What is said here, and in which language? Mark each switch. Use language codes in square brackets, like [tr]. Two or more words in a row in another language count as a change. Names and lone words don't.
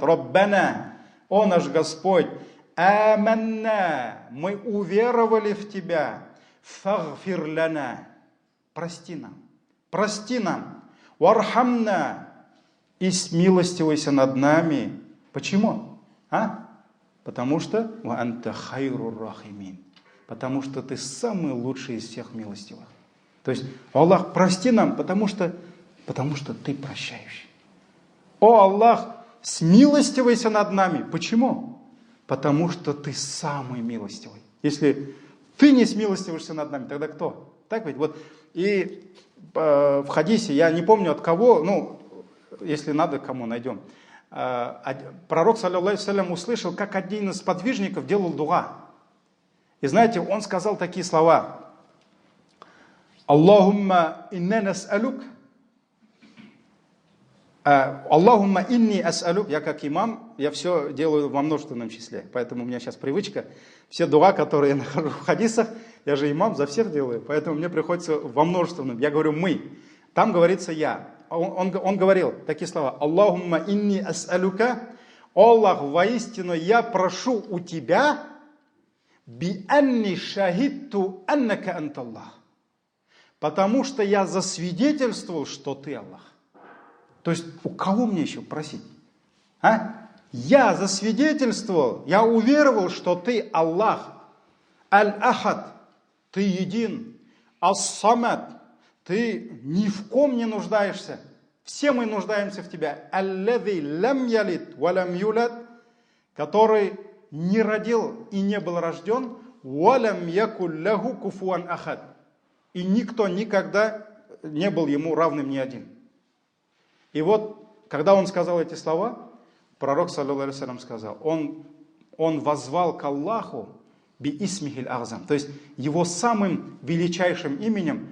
[ru] Раббана, о наш Господь, аманна, мы уверовали в Тебя, [ar] فاغفر لنا, [ru] прости нам, вархамна, и смилостивайся над нами. Почему? Потому что [ar] وأنت خير الراحمين, [ru] потому что ты самый лучший из всех милостивых. То есть, Аллах, прости нам, потому что ты прощающий. О Аллах, смилостивайся над нами. Почему? Потому что ты самый милостивый. Если ты не смилостивишься над нами, тогда кто? Так ведь? Вот. И в хадисе, я не помню от кого, если надо, кому найдем. Пророк, [ar] صلى الله عليه وسلم, [ru] услышал, как один из подвижников делал дуа. И знаете, он сказал такие слова. [ar] اللهم إنا نسألك. اللهم إني أسألك. [ru] Я как имам, я все делаю во множественном числе. Поэтому у меня сейчас привычка. Все дуа, которые я нахожу в хадисах, я же имам, за всех делаю. Поэтому мне приходится во множественном. Я говорю мы. Там говорится я. Он говорил такие слова. [ar] اللهم إني أسألك. [ru] Аллах, воистину я прошу у тебя [ar] بأني شهدت أنك أنت الله. [ru] Потому что я засвидетельствовал, что ты Аллах. То есть у кого мне еще просить? Я засвидетельствовал, я уверовал, что ты Аллах. Аль-Ахад, ты един. Ас-Самад, ты ни в ком не нуждаешься. Все мы нуждаемся в тебя. [ar] الذي لم يلد ولم يولد, [ru] который не родил и не был рожден, [ar] «ولم يكن له كفوا أحد». [ru] И никто никогда не был ему равным ни один. И вот, когда он сказал эти слова, пророк, [ar] صلى الله عليه وسلم, [ru] сказал, он воззвал к Аллаху [ar] باسمه الأعظم, [ru] то есть его самым величайшим именем.